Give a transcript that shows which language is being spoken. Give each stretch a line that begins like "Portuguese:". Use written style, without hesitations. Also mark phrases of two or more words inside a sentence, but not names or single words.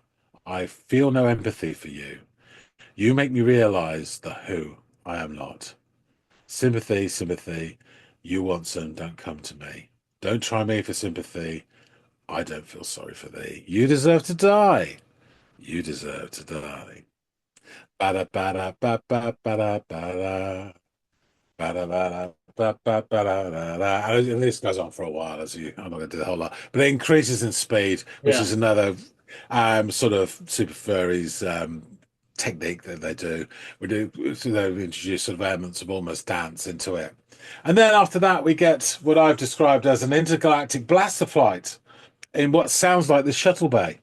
English: I feel no empathy for you. You make me realize the who I am not. Sympathy, sympathy, you want some, don't come to me. Don't try me for sympathy, I don't feel sorry for thee. You deserve to die. You deserve to die. Bada bada ba ba bada bada. Bada bada ba ba bada bada. And this goes on for a while, I'm not going to do the whole lot, but it increases in speed, which Yeah. is another sort of Super Furries technique that they do. So they introduce sort of elements of almost dance into it. And then after that, we get what I've described as an intergalactic blaster flight in what sounds like the shuttle bay.